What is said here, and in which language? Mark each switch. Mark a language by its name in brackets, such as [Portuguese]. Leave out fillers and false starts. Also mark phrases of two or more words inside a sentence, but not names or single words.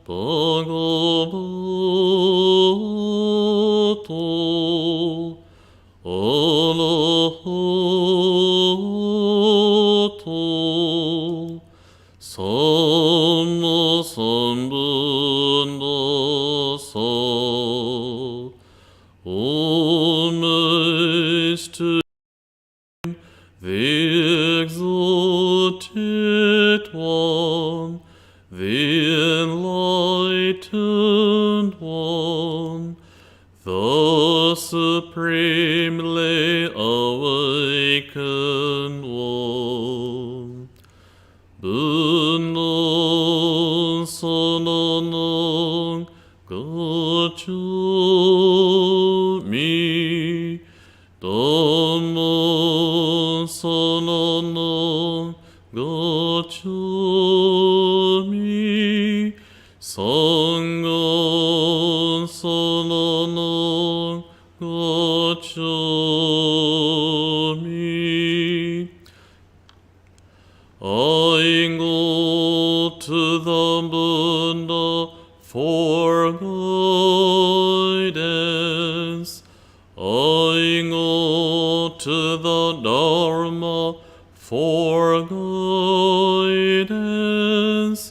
[Pali] bhagavato arahato samma sambuddhassa. [English] Homage to the exalted one, the enlightened one, the supremely awakened one. [Pali] Buddha sananang gacchami, Dhamma sananang gacchami, Sangha sananang gacchami. [English] I go to the Buddha for guidance. I go to the Dharma for guidance.